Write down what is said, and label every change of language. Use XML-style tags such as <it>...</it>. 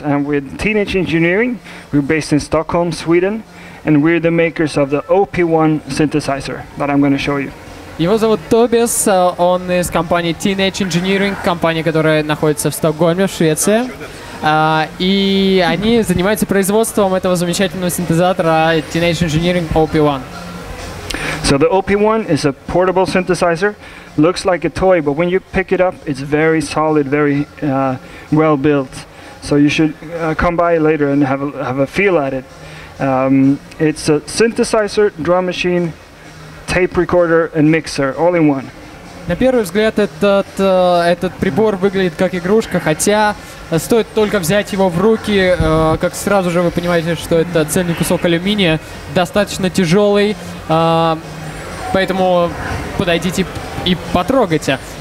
<en>I'm with Teenage Engineering. We're based in Stockholm, Sweden, and we're the makers of the OP-1 synthesizer that I'm going to show you.</en> <ru>Его зовут Тобиас, он из компании Teenage Engineering, компания, которая находится в Стокгольме, в Швеции. И они занимаются производством этого замечательного синтезатора Teenage Engineering OP-1.</ru> <en>So the OP-1 is a portable synthesizer. Looks like a toy, but when you pick it up, it's very solid, very well built. So you should come by later and have a feel at it. It's a synthesizer, drum machine, tape recorder, and mixer, all in one.</en> <ru>На первый взгляд этот прибор выглядит как игрушка, хотя стоит только взять его в руки, как сразу же вы понимаете, что это цельный кусок алюминия, достаточно тяжелый, поэтому подойдите и потрогайте.</ru>